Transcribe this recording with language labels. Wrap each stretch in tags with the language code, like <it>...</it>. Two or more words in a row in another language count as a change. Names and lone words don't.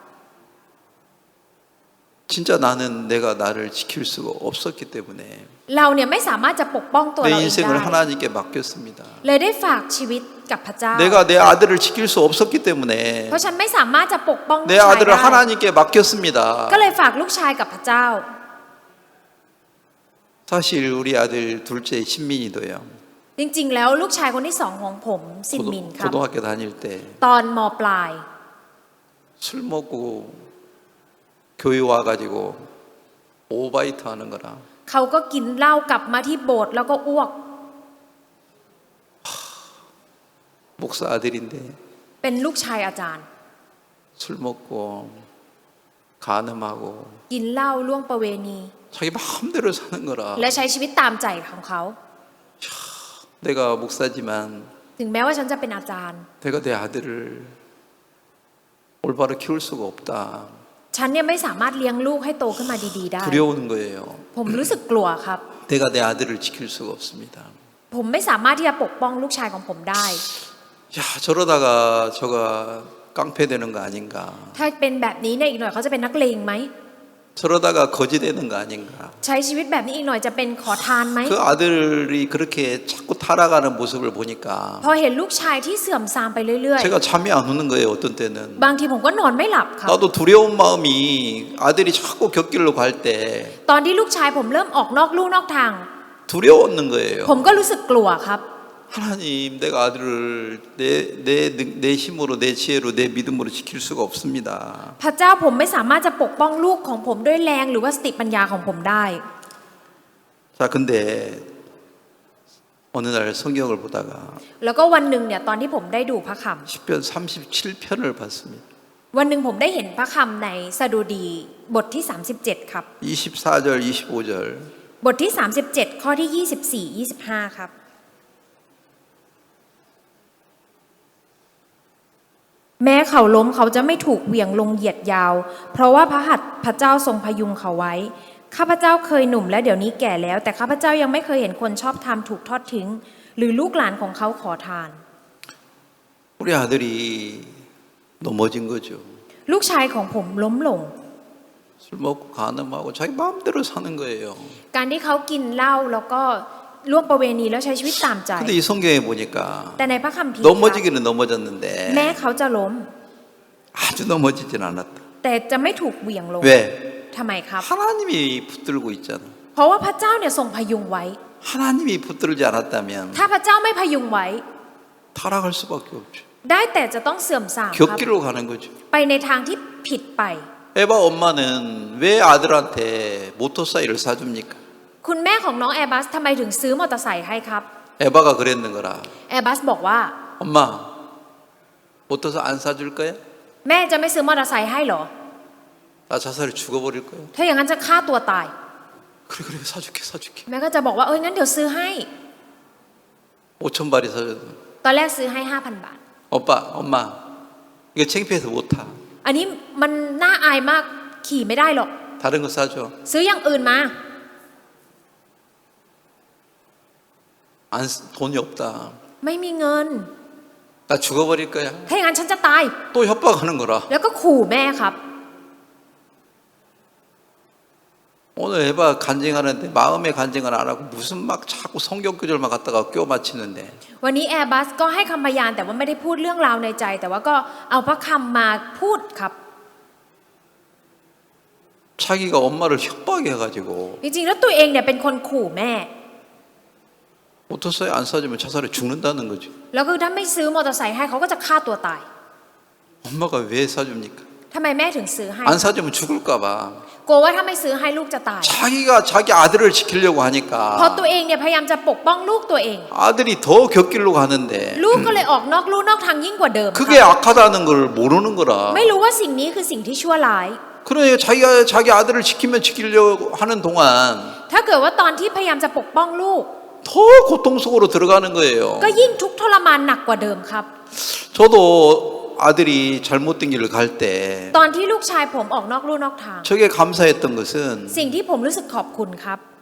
<ko>진짜 나는 내가 나를 지킬 수가 없었기 때문에</ko> <th>เราเนี่ยไม่สามารถจะปกป้องตัว</th> <ko>내</ko> <th>เราเอง</th> <ko>인생을</ko> <th>ได้</th> <ko>하나님께 맡겼습니다.</ko> <th>เลยได้ฝากชีวิตกับพระเจ้า</th> <ko>내가 내 아들을 지킬 수 없었기 때문에</ko> <th>เพราะฉันไม่สามารถจะปกป้องลูก</th> <ko>내</ko> <th>ชาย</th> <ko>아들을</ko> <th>ได้</th> <ko>하나님께 맡겼습니다.</ko> <th>ก็เลยฝากลูกชายกับพระเจ้า</th> <ko>사실 우리 아들 둘째 신민이도요.</ko> <th>จริงๆแล้วลูกชายคนที่สองของผมซินมินครับ</th> <ko>고등학교 다닐 때</ko> <th>ตอนมปลาย</th> <ko>술 먹고 교회 와가지고 오바이트 하는 거라.</ko> <th>เขาก็กินเหล้ากลับมาที่โบสถ์แล้วก็อ้วก</th> <ko>목사 아들인데</ko> <th>เป็นลูกชายอาจารย์</th> <ko>술 먹고 간음하고</ko> <th>กินเหล้าล่วงประเวณี</th> <ko>자기 마음대로 사는 거라.</ko> <th>และใช้ชีวิตตามใจของเขา</th> <ko>내가 목사지만</ko> <th>ถึงแม้ว่าฉันจะเป็นอาจารย์</th> <ko>내가 내 아들을 올바로 키울 수가 없다.</ko> <th>ฉันเนี่ยไม่สามารถเลี้ยงลูกให้โตขึ้นมาดีๆได้</th> <ko>두려우는 거예요.</ko> <th>ผมรู้สึกกลัวครับ</th> <ko>내가 내 아들을 지킬 수가 없습니다.</ko> <th>ผมไม่สามารถที่จะปกป้องลูกชายของผมได้</th> <ko>야, 저러다가 저가 깡패 되는 거 아닌가?</ko> <th>ถ้าเป็นแบบนี้เนี่ยอีกหน่อยเขาจะเป็นนักเลงไหม</th> <ko>저러다가 거지 되는 거 아닌가?</ko> <th>ใช้ชีวิตแบบนี้อีกหน่อยจะเป็นขอทานไหม</th> <ko>그 아들이 그렇게 자꾸 타락하는 모습을 보니까</ko> <th>พอเห็นลูกชายที่เสื่อมทรามไปเรื่อย</th> <ko>제가 잠이 안 오는 거예요. 어떤 때는</ko> <th>ๆ บางทีผมก็นอนไม่หลับครับ</th> <ko>나도 두려운 마음이 아들이 자꾸 곁길로 갈 때</ko> <th>ตอนที่ลูกชายผมเริ่มออกนอกลู่นอกทาง</th> <ko>두려웠는 거예요.</ko> <th>ผมก็รู้สึกกลัวครับ</th> <ko>하나님, 내가 아들을 내 힘으로, 내 지혜로, 내 믿음으로 지킬 수가 없습니다.</ko> <th>พระเจ้าผมไม่สามารถจะปกป้องลูกของผมด้วยแรงหรือว่าสติปัญญาของผมได้</th> <ko>자, 근데 어느 날 성경을 보다가</ko> <th>แล้วก็วันหนึ่งเนี่ยตอนที่ผมได้ดูพระค</th> <ko>시편 37편을 봤습니다.</ko> <th>ำวันหนึ่งผมได้เห็นพระคำในสดุดีบทที่ 37 ครับ</th> <ko>24절, 25절.</ko> <th>บทที่ 37 ข้อที่ 24 25 ครับ แม้เขาล้มเขาจะไม่ถูกเหวี่ยงลงเหยียดยาว เพราะว่าพระหัตถ์พระเจ้าทรงพยุงเขาไว้ ข้าพเจ้าเคยหนุ่มและเดี๋ยวนี้แก่แล้ว แต่ข้าพเจ้ายังไม่เคยเห็นคนชอบธรรมถูกทอดทิ้ง หรือลูกหลานของเขาขอทาน</th> <ko>우리 아들이 넘어진 거죠.</ko> <th>ลูกชายของผมล้มลง</th> <ko>술 먹고 간음하고 자기 마음대로 사는 거예요.</ko> <th>การที่เขากินเหล้าแล้วก็ล่วงประเวณีแล้วใช้ชีวิตตามใจ</th> <ko>근데 이 성경에 보니까</ko> <th>แต่ในพระคัมภีร์ครับ</th> <ko>넘어지기는</ko> <th>แม้</th> <ko>넘어졌는데</ko> <th>เขาจะล้ม</th> <ko>아주 넘어지진 않았다.</ko> <th>แต่จะไม่ถูกเหวี่ยงลง</th> <ko>왜?</ko> <th>ทำไมครับ</th> <ko>하나님이 붙들고 있잖아.</ko> <th>เพราะว่าพระเจ้าเนี่ยทรงพยุงไว้</th> <ko>하나님이 붙들지 않았다면</ko> <th>ถ้าพระเจ้าไม่พยุงไว้</th> <ko>타락할 수밖에 없죠.</ko> <th>ได้แต่จะต้องเสื่อมทรามครับ</th> <ko>격기로 가는 거죠.</ko> <th>ไปในทางที่ผิดไป</th> <ko>에바 엄마는 왜 아들한테 모터사이클을 사줍니까?</ko> <th>คุณแม่ของน้องแอร์บัสทำไมถึงซื้อมอเตอร์ไซค์ให้ครับ</th> <ko>에바가 그랬는 거라.</ko> <th>แอร์บัสบอกว่า</th> <ko>엄마, 모터사이클 안 사줄 거야?</ko> <th>แม่จะไม่ซื้อมอเตอร์ไซค์ให้เหรอ</th> <ko>나 자살을 죽어버릴 거야.</ko> <th>ถ้าอย่างนั้นจะฆ่าตัวตาย</th> <ko>그래 사줄게.</ko> <th>แม่ก็จะบอกว่างั้นเดี๋ยวซื้อให้</th> <ko>5,000발이 사줘도.</ko> <th>ตอนแรกซื้อให้ 5,000 บาท</th> <ko>오빠, 엄마, 이거 창피해서 못 타.</ko> <th>อันนี้มันน่าอายมากขี่ไม่ได้หรอก</th> <ko>다른 거 사줘.</ko> <th>ซื้ออย่างอื่นมา</th> <ko>돈이 없다.</ko> <th>ไม่มีเงิน</th> <ko>나 죽어버릴 거야.</ko> <th>ถ้าอย่างนั้นฉันจะตาย</th> <ko>또 협박하는 거라.</ko> <th>แล้วก็ขู่แม่ครับ</th> <ko>오늘 에바 간증하는데 마음의 간증을 안 하고 무슨 막 자꾸 성경 구절만 갖다가 껴 맞히는데</ko> <th>วันนี้แอร์บัสก็ให้คำพยานแต่ว่าไม่ได้พูดเรื่องราวในใจ แต่ว่าก็เอาพระคำมาพูดครับ</th> <ko>자기가 엄마를 협박해 가지고</ko> <th>จริงๆแล้วตัวเองเนี่ยเป็นคนขู่แม่</th> <ko>모터사이클 안 사주면 자살해 죽는다는 거죠.</ko> <th>แล้วคือถ้าไม่ซื้อมอเตอร์ไซค์ให้เขาก็จะฆ่าตัวตาย</th> <ko>엄마가 왜 사줍니까?</ko> <th>ทำไมแม่ถึงซื้อให้</th> <ko>안 사주면 죽을까 봐.</ko> <th>กลัวว่าถ้าไม่ซื้อให้ลูกจะตาย</th> <ko>자기가 자기 아들을 지키려고</ko> <th>เพราะตัว</th> <ko>하니까</ko> <th>เองเนี่ยพยายามจะปกป้องลูกตัวเอง</th> <ko>아들이 더 격길로 가는데</ko> <th>ลูกก็เลยออกนอกลู่นอกทางยิ่งกว่าเดิม</th> <ko>그게 악하다는 걸 모르는 거라.</ko> <th>ไม่รู้ว่าสิ่งนี้คือสิ่งที่ชั่วร้าย</th> <ko>그러니까 자기가 자기 아들을 지키려고 하는 동안</ko> <th>ถ้าเกิดว่าตอนที่พยายามจะปกป้องลูก</th> <ko>더 고통 속으로 들어가는 거예요.</ko> <th>ก็ยิ่งทุกข์ทรมานหนักกว่าเดิมครับ</th> <ko>저도 아들이 잘못된 길을 갈 때</ko> <th>ตอนที่ลูกชายผมออกนอกลู่นอกทาง</th> <ko>저게 감사했던 것은</ko> <th>สิ่งที่ผมรู้สึกขอบคุณครับ</th>